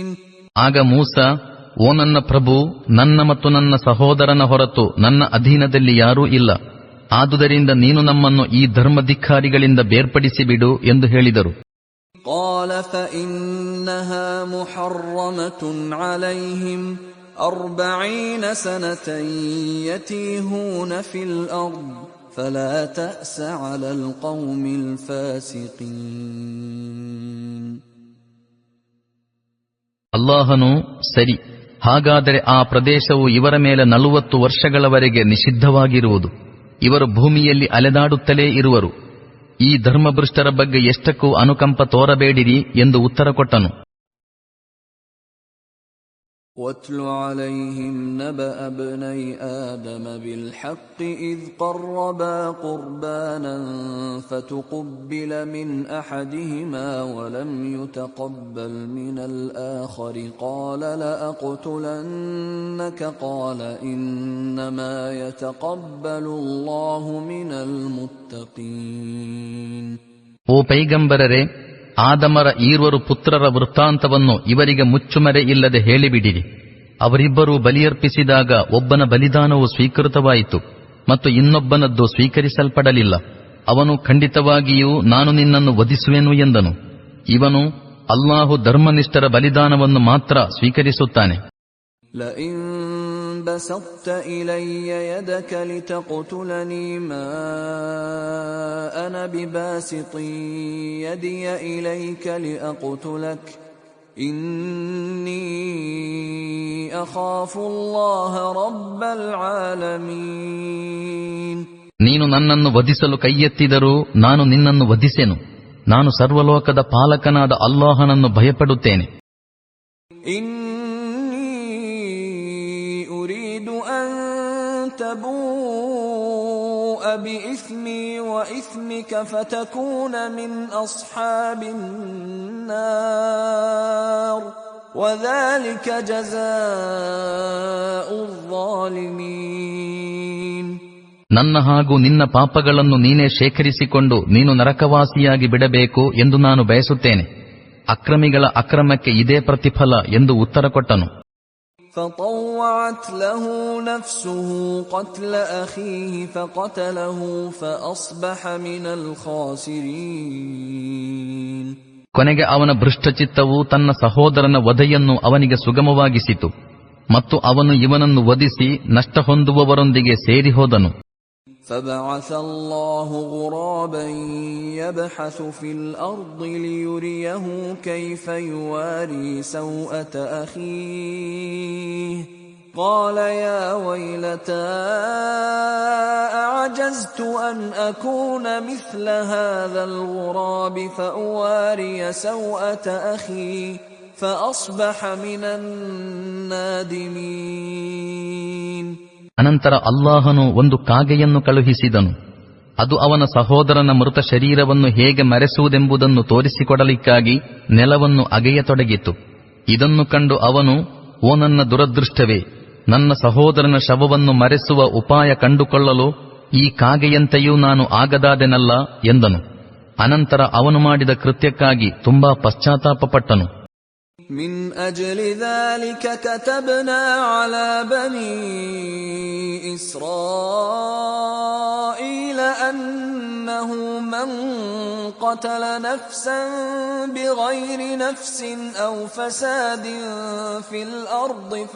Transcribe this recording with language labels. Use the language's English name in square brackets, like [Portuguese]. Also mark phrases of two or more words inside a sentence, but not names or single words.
[Kannada] ಆಗ ಮೂಸಾ, ಓ ನನ್ನ ಪ್ರಭು, ನನ್ನ ಮತ್ತು ನನ್ನ ಸಹೋದರನ ಹೊರತು ನನ್ನ ಅಧೀನದಲ್ಲಿ ಯಾರೂ ಇಲ್ಲ, ಆದುದರಿಂದ ನೀನು ನಮ್ಮನ್ನು ಈ ಧರ್ಮಧಿಕ್ಕಾರಿಗಳಿಂದ ಬೇರ್ಪಡಿಸಿಬಿಡು ಎಂದು ಹೇಳಿದರು. [Arabic] قال فإنها محرمة عليهم 40 سنة يتيهون في الأرض فلا تأس على القوم الفاسقين. [Kannada] ಅಲ್ಲಾಹನು, ಸರಿ, ಹಾಗಾದರೆ ಆ ಪ್ರದೇಶವು ಇವರ ಮೇಲೆ 40 ವರ್ಷಗಳವರೆಗೆ ನಿಷಿದ್ಧವಾಗಿರುವುದು, ಇವರು ಭೂಮಿಯಲ್ಲಿ ಅಲೆದಾಡುತ್ತಲೇ ಇರುವರು, ಈ ಧರ್ಮಭ್ರಷ್ಟರ ಬಗ್ಗೆ ಎಷ್ಟಕ್ಕೂ ಅನುಕಂಪ ತೋರಬೇಡಿರಿ ಎಂದು ಉತ್ತರ ಕೊಟ್ಟನು. [Arabic] وَاتْلُ عَلَيْهِمْ نَبَأَ ابْنَيْ آدَمَ بِالْحَقِّ إِذْ قَرَّبَا قُرْبَانًا فَتُقُبِّلَ مِنْ أَحَدِهِمَا وَلَمْ يُتَقَبَّلْ مِنَ الْآخَرِ قَالَ لَأَقْتُلَنَّكَ قَالَ إِنَّمَا يَتَقَبَّلُ اللَّهُ مِنَ الْمُتَّقِينَ. [Kannada] ಓ ಪೈಗಂಬರರೇ, ಆದಮರ ಈರ್ವರು ಪುತ್ರರ ವೃತ್ತಾಂತವನ್ನು ಇವರಿಗೆ ಮುಚ್ಚುಮರೆ ಇಲ್ಲದೆ ಹೇಳಿಬಿಡಿರಿ. ಅವರಿಬ್ಬರೂ ಬಲಿಯರ್ಪಿಸಿದಾಗ ಒಬ್ಬನ ಬಲಿದಾನವು ಸ್ವೀಕೃತವಾಯಿತು ಮತ್ತು ಇನ್ನೊಬ್ಬನದ್ದು ಸ್ವೀಕರಿಸಲ್ಪಡಲಿಲ್ಲ. ಅವನು ಖಂಡಿತವಾಗಿಯೂ ನಾನು ನಿನ್ನನ್ನು ವಧಿಸುವೆನು ಎಂದನು. ಇವನು, ಅಲ್ಲಾಹು ಧರ್ಮನಿಷ್ಠರ ಬಲಿದಾನವನ್ನು ಮಾತ್ರ ಸ್ವೀಕರಿಸುತ್ತಾನೆ. [Arabic] لئن بسطت إلي يدك لتقتلني ما أنا بباسط يدي إليك لأقتلك إني أخاف الله رب العالمين. [Kannada] ನೀನು ನನ್ನನ್ನು ವಧಿಸಲು ಕೈಯೆತ್ತಿದರೂ ನಾನು ನಿನ್ನನ್ನು ವಧಿಸೆನು. ನಾನು ಸರ್ವಲೋಕದ ಪಾಲಕನಾದ ಅಲ್ಲಾಹನನ್ನು ಭಯಪಡುತ್ತೇನೆ. [Arabic] إني أريد أن تبوء بإثمي وإثمك فتكون من أصحاب النار ವذلك ಜಜಾಉ الظالمين. [Kannada] ನನ್ನ ಹಾಗೂ ನಿನ್ನ ಪಾಪಗಳನ್ನು ನೀನೇ ಶೇಖರಿಸಿಕೊಂಡು ನೀನು ನರಕವಾಸಿಯಾಗಿ ಬಿಡಬೇಕು ಎಂದು ನಾನು ಬಯಸುತ್ತೇನೆ. ಅಕ್ರಮಿಗಳ ಅಕ್ರಮಕ್ಕೆ ಇದೇ ಪ್ರತಿಫಲ ಎಂದು ಉತ್ತರ ಕೊಟ್ಟನು. [Arabic] فطوعت له نفسه قتل أخيه فقتله فأصبح من الخاسرين. [Kannada] ಕೊನೆಗೆ ಅವನ ಭೃಷ್ಟಚಿತ್ತವು ತನ್ನ ಸಹೋದರನ ವಧೆಯನ್ನು ಅವನಿಗೆ ಸುಗಮವಾಗಿಸಿತು ಮತ್ತು ಅವನು ಇವನನ್ನು ವಧಿಸಿ ನಷ್ಟ ಹೊಂದುವವರೊಂದಿಗೆ ಸೇರಿ ಹೋದನು. [Arabic] فبعث الله غرابا يبحث في الأرض ليريه كيف يواري سوءة أخيه قال يا ويلتى أعجزت أن أكون مثل هذا الغراب فأواري سوءة أخي فأصبح من النادمين. [Kannada] ಅನಂತರ ಅಲ್ಲಾಹನು ಒಂದು ಕಾಗೆಯನ್ನು ಕಳುಹಿಸಿದನು. ಅದು ಅವನ ಸಹೋದರನ ಮೃತ ಶರೀರವನ್ನು ಹೇಗೆ ಮರೆಸುವುದೆಂಬುದನ್ನು ತೋರಿಸಿಕೊಡಲಿಕ್ಕಾಗಿ ನೆಲವನ್ನು ಅಗೆಯತೊಡಗಿತು. ಇದನ್ನು ಕಂಡು ಅವನು, ಓ ನನ್ನ ದುರದೃಷ್ಟವೇ, ನನ್ನ ಸಹೋದರನ ಶವವನ್ನು ಮರೆಸುವ ಉಪಾಯ ಕಂಡುಕೊಳ್ಳಲು ಈ ಕಾಗೆಯಂತೆಯೂ ನಾನು ಆಗದಾದೆನಲ್ಲ ಎಂದನು. ಅನಂತರ ಅವನು ಮಾಡಿದ ಕೃತ್ಯಕ್ಕಾಗಿ ತುಂಬಾ ಪಶ್ಚಾತ್ತಾಪಪಟ್ಟನು. [Arabic] من أجل ذلك كتبنا على بني إسرائيل أنه من قتل نفسا بغير نفس أو فساد في الأرض